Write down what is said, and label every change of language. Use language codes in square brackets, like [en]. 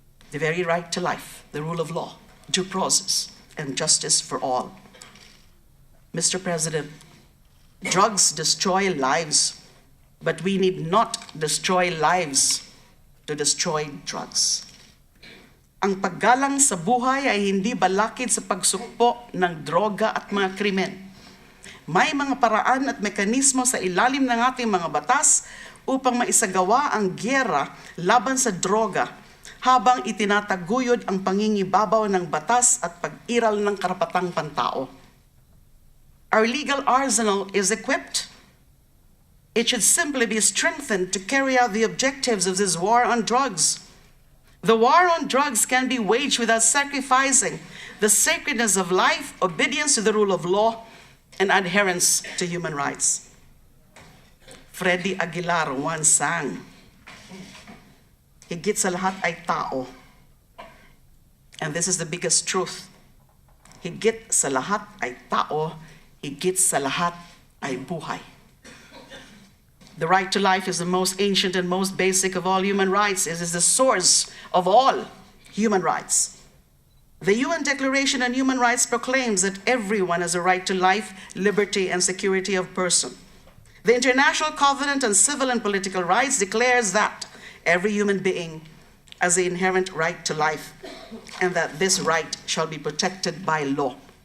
[en] The very right to life, the rule of law, due process, and justice for all. Mr. President, drugs destroy lives, but we need not destroy lives to destroy drugs. [tl] Ang paggalang sa buhay ay hindi balakid sa pagsukpo ng droga at mga krimen. May mga paraan at mekanismo sa ilalim ng ating mga batas upang maisagawa ang gyera laban sa droga habang itinataguyod ang pangingibabaw ng batas at pag-iral ng karapatang pantao. [en] Our legal arsenal is equipped. It should simply be strengthened to carry out the objectives of this war on drugs. The war on drugs can be waged without sacrificing the sacredness of life, obedience to the rule of law, and adherence to human rights. [tl] Freddy Aguilar [en] once sang, [tl] higit sa lahat ay tao. [en] And this is the biggest truth. [tl] Higit sa lahat ay tao, higit sa lahat ay buhay. [en] The right to life is the most ancient and most basic of all human rights. It is the source of all human rights. The UN Declaration on Human Rights proclaims that everyone has a right to life, liberty, and security of person. The International Covenant on Civil and Political Rights declares that every human being has the inherent right to life, and that this right shall be protected by law.